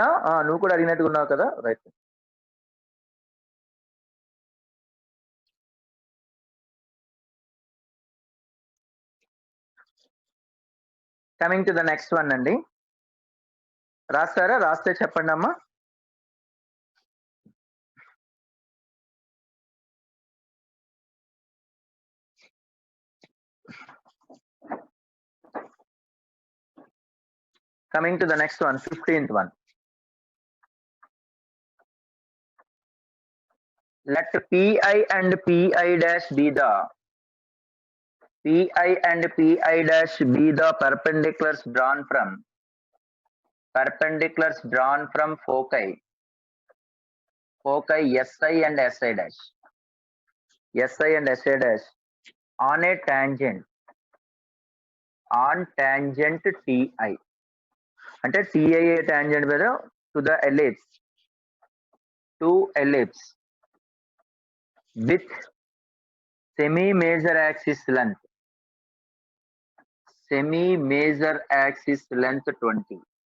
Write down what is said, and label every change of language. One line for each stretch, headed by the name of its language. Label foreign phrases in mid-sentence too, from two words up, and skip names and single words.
Telugu: నువ్వు కూడా అడిగినట్టుగా ఉన్నావు కదా, రైట్.
English: coming to the next one అండి.
Telugu: రాస్తారా? రాస్తే చెప్పండి అమ్మా.
English: Coming to the next one, 15th one. Let Pi and Pi dash be the Pi and Pi dash be the perpendiculars drawn from foci Si and Si dash. Si and Si dash on a tangent Ti. అంటే Ti a tangent మీద to the ellipse with semi-major axis length 20.